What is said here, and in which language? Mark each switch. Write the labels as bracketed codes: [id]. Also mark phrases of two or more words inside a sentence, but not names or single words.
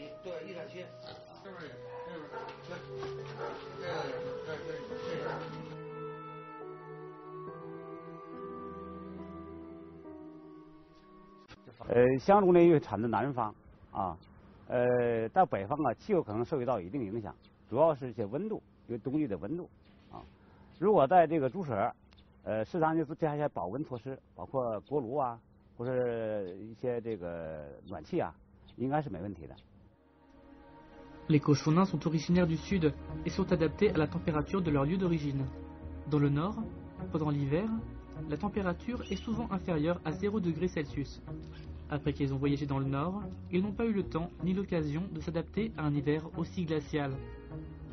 [zh] « 香猪呢，因为产自南方啊，到北方啊，气候可能受到一定影响，主要是一些温度，因为冬季的温度啊。如果在这个猪舍，适当就加一些保温措施，包括锅炉啊，或者一些这个暖气啊，应该是没问题的。 [fr] Les cochons nains sont originaires du sud et sont adaptés à la température de leur lieu d'origine. Dans le nord, pendant l'hiver, la température est souvent inférieure à 0 degré Celsius. Après qu'ils ont voyagé dans le nord, ils n'ont pas eu le temps ni l'occasion de s'adapter à un hiver aussi glacial.